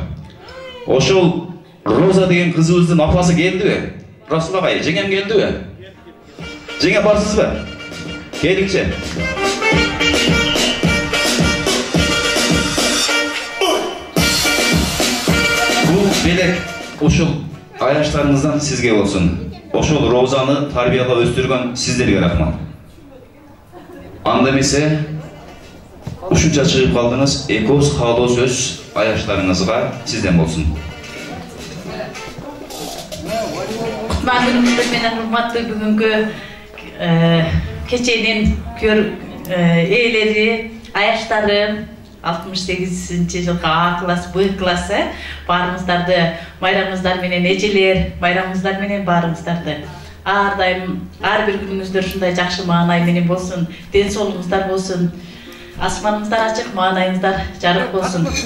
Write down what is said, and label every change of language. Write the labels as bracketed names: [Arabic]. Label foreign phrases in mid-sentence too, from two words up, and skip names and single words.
[Kazakh] Ошол Роза деген қызымыздың апасы келді бе? Расул ағай, жеңем келді бе? Жеңе барсыз ба? Келіңше. Бұл белек ошол аяштарыңыздан сізге болсын. Ошол Розаны тарбияға өстірген сіздерге рахмат. [Kyrgyz] Анда месе ушунча чыгып калдыңыз, экөөбүз каалоо сөз аяштарыңызга сизден болсун. Кутман күнүңүздөр менен урматтуу бүгүнкү кеченин ээлери, аяштарым 68-ci жылкы А класс, Б класс баарыңыздарды майрамыңыздар менен эжелер, майрамыңыздар менен баарыңыздарды ар дайым ар бир күнүңүздөр ушундай жакшы маанай менен болсун, ден соолугуңуздар болсун, асманыңыздар ачык, маанайыңыздар жарык болсун.